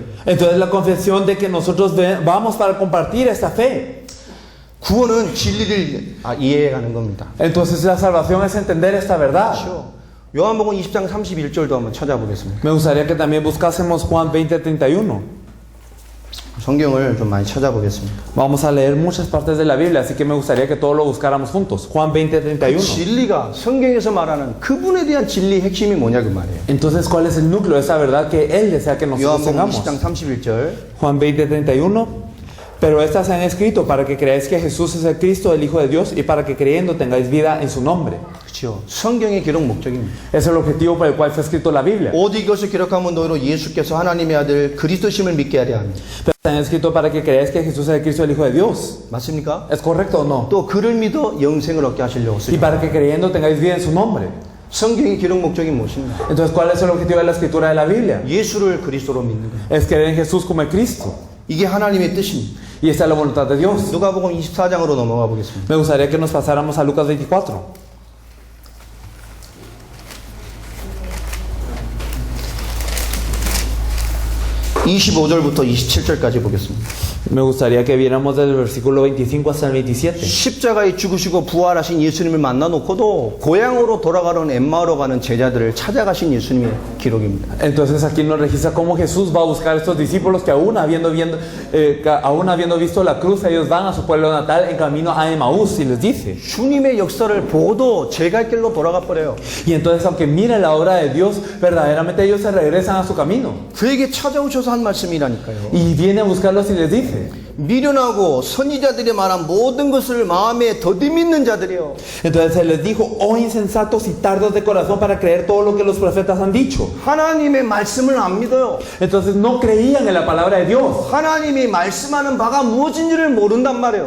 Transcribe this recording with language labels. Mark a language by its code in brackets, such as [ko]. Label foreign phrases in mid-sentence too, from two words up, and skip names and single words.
[es] entonces la confesión de que nosotros vamos para compartir esta fe. [ko] 구원은 진리를 이해해가는 겁니다. [es] Entonces la salvación es entender esta verdad. [ko] 그렇죠? 요한복음 20장 31절도 한번 찾아보겠습니다. [es] Me gustaría que también buscásemos Juan 20:31. [ko] 성경을 좀 많이 찾아보겠습니다. [es] Vamos a leer muchas partes de la Biblia, así que me gustaría que todos lo buscáramos juntos. Juan 20:31. [ko] 진리가 성경에서 말하는 그분에 대한 진리의 핵심이 뭐냐 그 말이에요. [es] Entonces, ¿cuál es el núcleo de esa verdad que Él desea que nosotros [ko] 요한복음 [es] tengamos? [ko] 20장 31절. [es] Juan 20:31. Pero estas se han escrito para que creáis que Jesús es el Cristo, el Hijo de Dios, y para que creyendo tengáis vida en su nombre. [ko] 그렇죠. 성경의 기록 목적입니다. [es] Es el objetivo por el cual fue escrito la Biblia. [ko] 오직 이것을 기록하면 너희로 예수께서 하나님의 아들 그리스도심을 믿게 하려 합니다. [es] Pero se han escrito para que creáis que Jesús es el Cristo, el Hijo de Dios. [ko] 맞습니까? [es] ¿Es correcto o no? [ko] 또 그를 믿어 영생을 얻게 하시려고 [es] Y [ko] 쓰죠. [es] para que creyendo tengáis vida en su nombre. [ko] 성경의 기록 목적이 무엇입니까? [es] Entonces, ¿cuál es el objetivo de la escritura de la Biblia? [ko] 예수를 그리스도로 믿는 거예요. [es] Es creer en Jesús como el Cristo. [ko] 이게 하나님의 뜻입니다. [es] Y esta es la voluntad de Dios. [ko] 누가복음 24장으로 넘어가 보겠습니다. [es] Me gustaría que nos pasáramos a Lucas 24. [ko] (25절부터 27절까지) 보겠습니다. [es] Me gustaría que viéramos desde el versículo 25 hasta el 27. [ko] 십자가에 죽으시고 부활하신 예수님을 만나놓고도 고향으로 돌아가는 엠마오로 가는 제자들을 찾아가신 예수님의 기록입니다. [es] Entonces aquí nos registra cómo Jesús va a buscar a estos discípulos que aún habiendo visto la cruz, ellos van a su pueblo natal en camino a Emaús y les dice. [ko] 주님의 역사를 보고도 제 갈 길로 돌아가 버려요. [es] Y entonces aunque miren la obra de Dios, verdaderamente ellos se regresan a su camino. [ko] 그에게 찾아오셔서 한 말씀이라니까요. [es] Y viene a buscarlos y les dice. [ko] 미련하고 선지자들이 말한 모든 것을 마음에 더디 믿는 자들이요. [es] Entonces se les dijo, oh insensatos y tardos de corazón para creer todo lo que los profetas han dicho. [ko] 하나님의 말씀을 안 믿어요. [es] Entonces no creían en la palabra de Dios. [ko] 하나님이 말씀하는 바가 무엇인지를 모른단 말이에요.